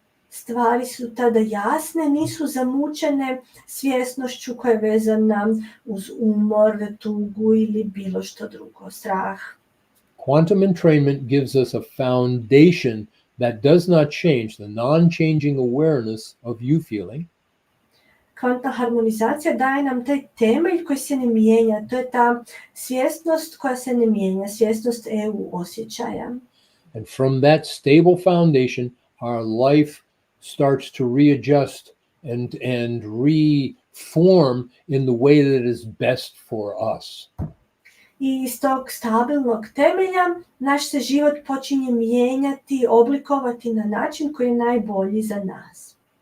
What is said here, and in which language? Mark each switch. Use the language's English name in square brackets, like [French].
[Croatian] Stvari su tada jasne, nisu zamučene svjesnošću koja je vezana uz umor, tugu ili bilo što drugo, strah. [English] Quantum entrainment gives us a foundation that does not change, the non-changing awareness of you feeling. [Croatian] Kvantna harmonizacija daje nam taj temelj koji se ne mijenja, to je ta svjesnost koja se ne mijenja, svjesnost EU osjećaja. [English] And from that stable foundation, our life starts to readjust and reform in the way that is best for us. [Croatian] I iz tog stabilnog temelja naš se život počinje mijenjati, oblikovati na način koji je najbolji za nas.